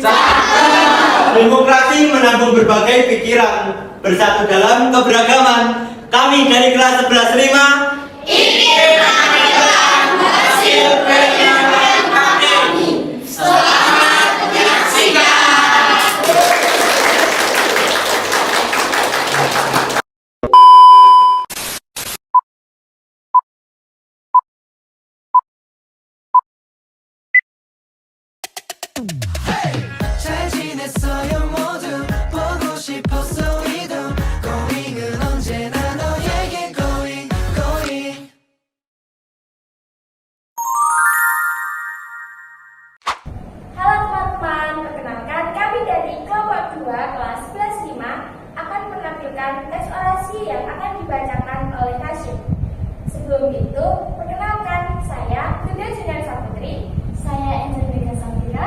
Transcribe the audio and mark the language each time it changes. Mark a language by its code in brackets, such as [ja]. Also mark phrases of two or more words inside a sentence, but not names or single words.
[id] Demokrasi menampung berbagai pikiran, bersatu dalam keberagaman. Kami dari kelas 11 5 ingin menampilkan hasil penyanyian kami. Selamat menyaksikan. [ko] 잘 지냈어요 모두 보고 싶었어 이도 고잉은 언제나 너에게 고잉 고잉. [id] Halo teman-teman, perkenalkan kami dari kelompok 2 kelas 11 5 akan menampilkan tes orasi yang akan dibacakan oleh Hashim. Sebelum itu, perkenalkan saya Bunda Julian Saputri, saya Angelika Safira,